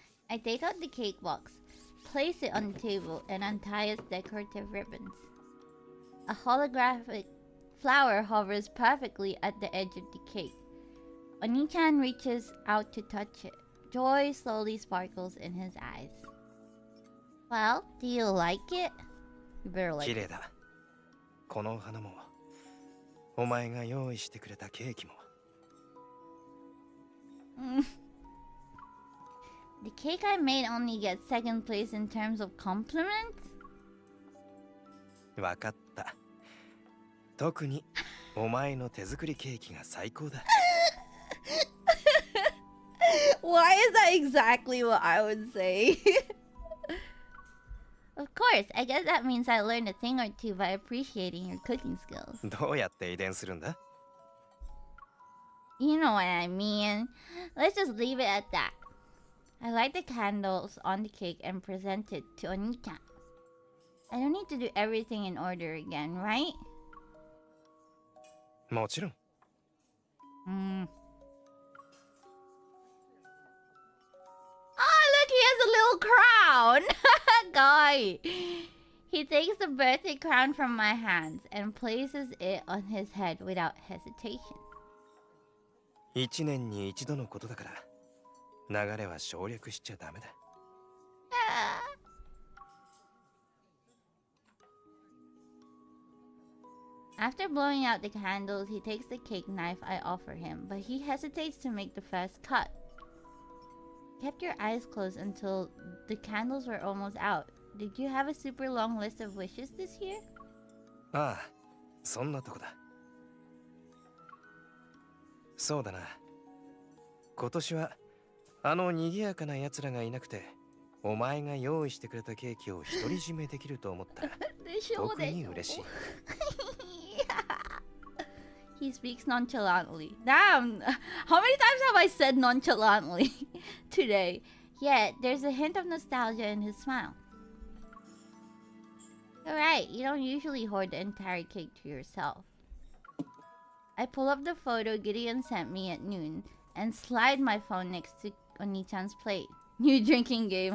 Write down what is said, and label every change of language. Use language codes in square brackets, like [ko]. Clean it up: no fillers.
[en] I take out the cake box, place it on the table, and untie its decorative ribbons. A holographic flower hovers perfectly at the edge of the cake. Oni-chan reaches out to touch it. Joy slowly sparkles in his eyes. Well, do you like it? You better like it. [ja] 綺麗だ。この花も、お前が用意してくれたケーキも。 [en] The cake I made only gets second place in terms of compliments? [ja] わかった。特にお前の手作りケーキが最高だ。 [en] Why is that exactly what I would say? Of course, I guess that means I learned a thing or two by appreciating your cooking skills. [ja] どうやって遺伝するんだ? [en] You know what I mean. Let's just leave it at that. I light the candles on the cake and present it to Oni-chan. I don't need to do everything in order again, right? [ja] もちろん。 [en] Oh, look, he has a little crown! Guy! He takes the birthday crown from my hands and places it on his head without hesitation. [ja] 1年に一度のことだから、流れは省略しちゃダメだ。 [en] After blowing out the candles, he takes the cake knife I offer him, but he hesitates to make the first cut. Kept your eyes closed until the candles were almost out. Did you have a super long list of wishes this year? [ja] ああ、そんなとこだ。そうだな。今年はあの賑やかな奴らがいなくて、お前が用意してくれたケーキを独り占めできると思ったら特に嬉しい。 [en] He speaks nonchalantly. Damn! How many times have I said nonchalantly today? Yet, there's a hint of nostalgia in his smile. Alright, you don't usually hoard the entire cake to yourself. I pull up the photo Gideon sent me at noon and slide my phone next to Oni-chan's plate. New drinking game.